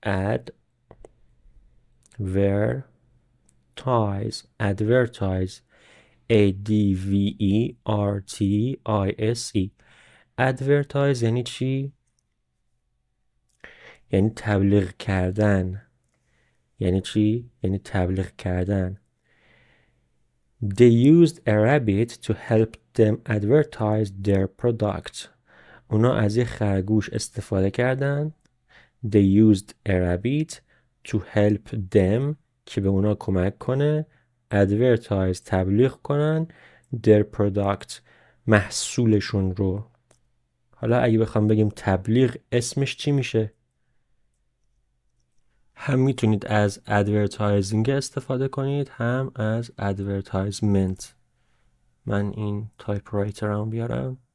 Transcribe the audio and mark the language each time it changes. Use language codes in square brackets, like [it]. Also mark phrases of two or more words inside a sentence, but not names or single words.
[en] advertise advertise. [fa] advertise یعنی چی؟ یعنی تبلیغ کردن. یعنی چی؟ یعنی تبلیغ کردن. [en] They used a rabbit to help them advertise their product. [fa] اونا از یه خرگوش استفاده کردن. [en] They used a rabbit to help them [fa] که به اونا کمک کنه [en] advertise [fa] تبلیغ کنن [en] their product [fa] محصولشون رو. حالا اگه بخوام بگیم تبلیغ اسمش چی میشه؟ هم میتونید از advertising استفاده کنید، هم از advertisement. من این تایپرایتر هم بیارم.